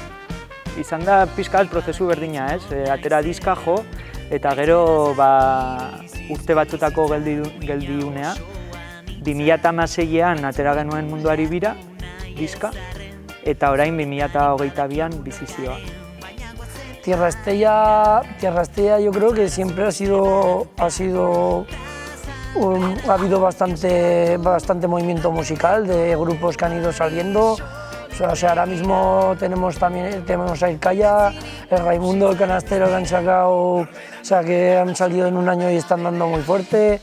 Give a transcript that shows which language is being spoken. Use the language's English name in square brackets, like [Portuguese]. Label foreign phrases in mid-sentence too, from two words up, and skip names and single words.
[Basque] Izan da pixka bat prozesu berdina, ez? Atera diska jo, eta gero urte batzutako geldiunea. 2016an atera genuen Munduari bira, diska, eta orain 2022an Bizizioa. [Spanish] Tierra Estella yo creo que siempre ha habido bastante movimiento musical de grupos que han ido saliendo. O sea, ahora mismo tenemos a Irkaya, el Raimundo, el Canastero que han sacado, o sea, que han salido en un año y están dando muy fuerte.